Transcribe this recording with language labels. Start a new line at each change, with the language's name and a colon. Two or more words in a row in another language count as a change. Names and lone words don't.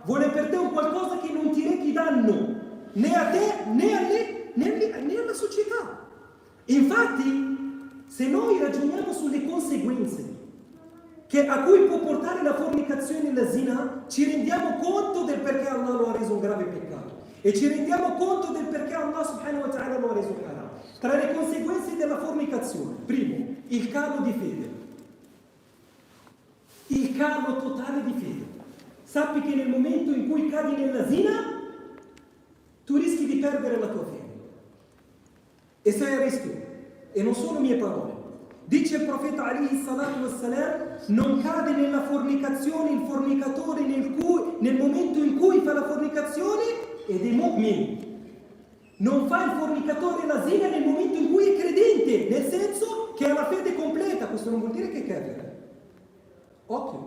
Italian: Vuole per te un qualcosa che non ti rechi danno, né a te né alla società. Infatti, se noi ragioniamo sulle conseguenze a cui può portare la fornicazione e la zina, ci rendiamo conto del perché Allah lo ha reso un grave peccato e ci rendiamo conto del perché Allah
Arabic: سبحانه وتعالى
Italian: lo ha reso haram. Tra le conseguenze della fornicazione, primo, il calo di fede, il calo totale di fede. Sappi che nel momento in cui cadi nella zina, tu rischi di perdere la tua fede e sei a rischio. E non sono mie parole. Dice il profeta
Arabic: عليه الصلاة والسلام:
Italian: non cade nella fornicazione il fornicatore nel momento in cui fa la fornicazione ed è mu'min. Non fa il fornicatore la zina nel momento in cui è credente, nel senso che ha la fede completa. Questo non vuol dire che cade. Occhio.